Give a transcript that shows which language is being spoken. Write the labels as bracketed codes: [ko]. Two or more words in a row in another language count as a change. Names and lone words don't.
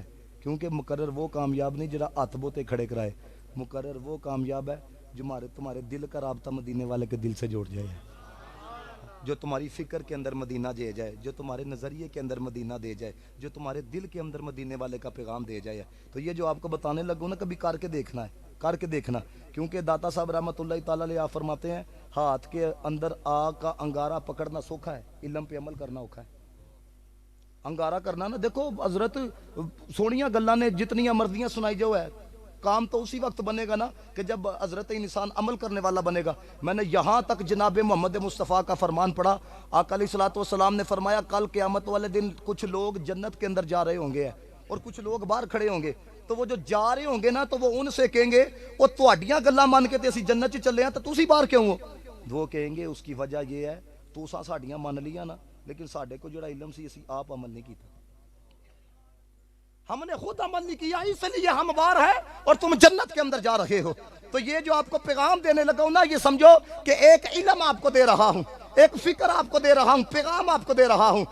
[ur] کیونکہ مقرر وہ کامیاب نہیں [pa] جڑا ہاتھ بوتے کھڑے کرائے, [ur] مقرر وہ کامیاب ہے جو تمہارے دل کا رابطہ مدینے والے کے دل سے جوڑ جائے, جو تمہاری فکر کے اندر مدینہ دے جائے, جو تمہارے نظریے کے اندر مدینہ دے جائے, جو تمہارے دل کے اندر مدینے والے کا پیغام دے جائے. تو یہ جو آپ کو بتانے لگوں نا, کبھی کر کے دیکھنا ہے, کر کے دیکھنا. کیونکہ داتا صاحب [ar] رحمۃ اللہ تعالیٰ علیہ [ur] آپ فرماتے ہیں ہاتھ کے اندر آگ کا انگارہ پکڑنا سوکھا ہے, علم پہ عمل کرنا اوکھا ہے. انگارہ کرنا نا, دیکھو [pa] حضرت سونیاں گلاں نے جتنی مرضیاں سنائی [ur] جو ہے, کام تو اسی وقت بنے گا نا کہ جب حضرت انسان عمل کرنے والا بنے گا. میں نے یہاں تک جناب محمد مصطفیٰ کا فرمان پڑھا, آقا [ar] علیہ الصلوۃ والسلام [ur] نے فرمایا کل قیامت والے دن کچھ لوگ جنت کے اندر جا رہے ہوں گے اور کچھ لوگ باہر کھڑے ہوں گے. تو وہ جو جا رہے ہوں گے نا, تو وہ ان سے کہیں گے [pa] وہ تہاڈیاں گلاں مان کے تے اسی جنت چ چلے ہیں, تو تسی باہر کیوں ہو؟ [ur] وہ کہیں گے اس کی وجہ یہ ہے [pa] تو ساڈیاں مان لیاں نا, لیکن ساڈے کو جڑا علم سی اسی آپ عمل نہیں کیتا. [ur] ہم نے خود عمل نہیں کیا اس لیے ہم وار ہے اور تم جنت کے اندر جا رہے ہو. تو یہ جو آپ کو پیغام دینے لگا ہوں نا، یہ سمجھو کہ ایک علم آپ کو دے رہا ہوں، ایک فکر آپ کو دے رہا ہوں، پیغام آپ کو دے رہا ہوں.